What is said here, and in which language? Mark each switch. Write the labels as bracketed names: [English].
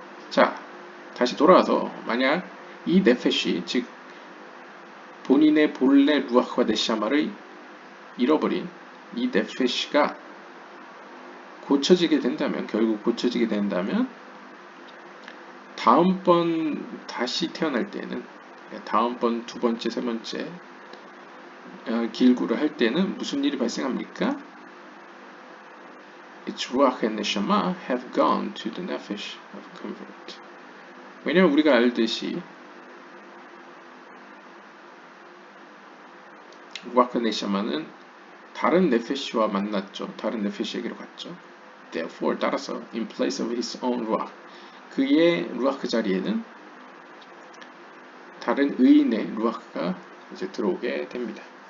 [Korean] 자, 다시 돌아와서 만약 이 네페시, 즉 본인의 본래 루아흐와 네샤마를 잃어버린 이 네페시가 고쳐지게 된다면, 결국 고쳐지게 된다면 다음번 다시 태어날 때는, 다음번 두 번째, 세 번째 길구를 할 때는 무슨 일이 발생합니까? [English] Its ruach and neshama have gone to the nefesh of convert. [Korean] 왜냐면 우리가 알듯이 루아흐 네샤마는 다른 네페시와 만났죠. 다른 네페시에게로 갔죠. Therefore, 따라서 [English] in place of his own ruach, [Korean] 그의 루아흐 자리에는 다른 의인의 루아흐가 이제 들어오게 됩니다.